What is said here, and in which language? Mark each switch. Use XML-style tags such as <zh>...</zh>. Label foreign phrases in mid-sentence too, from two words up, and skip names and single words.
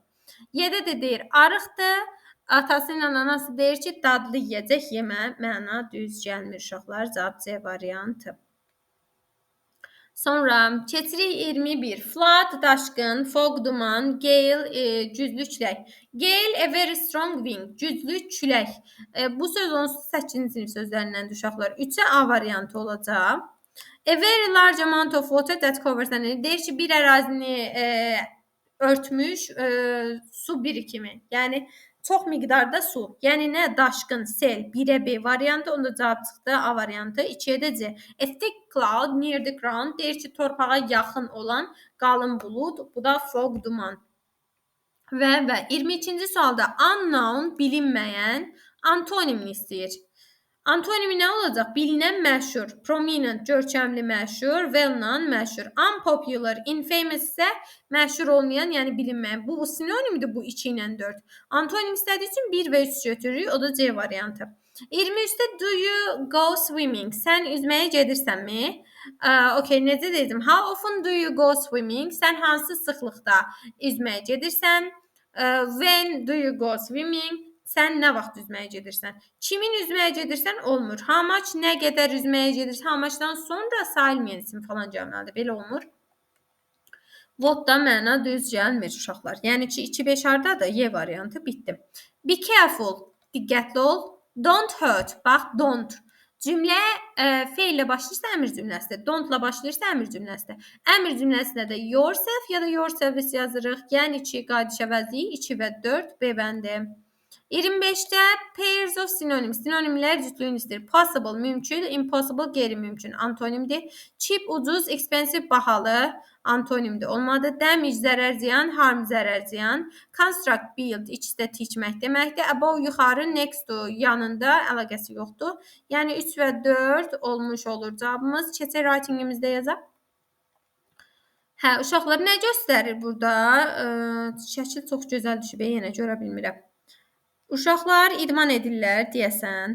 <az>Yedi də deyir arıqdır, atası ilə anası deyir ki, dadlı yiyəcək yemə, məna düz gəlmir uşaqlar, cavab C variantı. Sonra keçirik 21. Flood, daşqın, fog, duman, gale, güclü külək.</az> <en>Gale, a very strong wind,</en> <az>güclü külək. Bu söz 18-ci sinif sözlərindən uşaqlar. 3-ə A variantı olacaq.</az> <en>A very large amount of water that covers an area.</en> <az>Deyir ki, bir ərazini örtmüş su birikimi. Yəni çox miqdarda su. Yəni nə? Daşqın, sel, 1-ə B variantı, onda cavab çıxdı A variantı. 2-yə də C.</az> <en>A thick cloud near the ground,</en> <az>deyir ki, torpağa yaxın olan qalın bulud, bu da fog, duman. Və 22-ci sualda unknown, bilinməyən antonimini istəyir. Antonimi nə olacaq? Bilinən məşhur, prominent, görkəmli məşhur, well-known məşhur,</az> <en>unpopular, infamous</en> <az>isə məşhur olmayan, yəni bilinməyən. Bu sinonimdir bu 2 ilə 4. Antonim istədiyi üçün 1 və 3 götürürük, o da C variantı.</az> <en>23-də do you go swimming?</en> <az>Sən üzməyə gedirsənmi? Okay, necə dedim?</az> <en>How often do you go swimming?</en> <az>Sən hansı sıxlıqda üzməyə gedirsən?</az> <en>When do you go swimming?</en> <az>Sən nə vaxt üzməyə gedirsən? Kimin üzməyə gedirsən olmur.</az> <en>How much,</en> <az>nə qədər üzməyə gedirsən?</az> <en>How muchdan</en> <az>sonra sayılmayan isim falan gəlməlidir. Belə olmur. What da məna düz gəlmir uşaqlar. Yəni ki, 2-5 hardadır? Y variantı bitdi.</az> <en>Be careful,</en> <az>diqqətli ol.</az> <en>Don't hurt, bax don't.</en> <az>Cümlə feillə başlayırsa əmr cümləsidir. Don't-la başlayırsa əmr cümləsidir. Əmr cümləsində də yourself ya da yourselves yazırıq. Yəni ki, qayıdış əvəzliyi 2 və 4 B bəndi.</az> <en>25-də pairs of synonyms,</en> <az>sinonimlər cütlüyünü istəyir. Possible, mümkün, impossible, qeyri-mümkün, antonimdir. Cheap, ucuz, expensive, bahalı, antonimdir. Olmadı. Damage, zərər, ziyan, harm, zərər, ziyan.</az> <en>Construct, build,</en> <az>ikisi də tikmək deməkdir. Above, yuxarı,</az> <en>next to,</en> <az>yanında, əlaqəsi yoxdur. Yəni 3 və 4 olmuş olur cavabımız. Keçək writingimizdə yazaq. Hə, uşaqlar nə göstərir burada? Şəkil çox gözəl düşüb, yenə görə bilmirəm. Uşaqlar idman edirlər deyəsən.</az>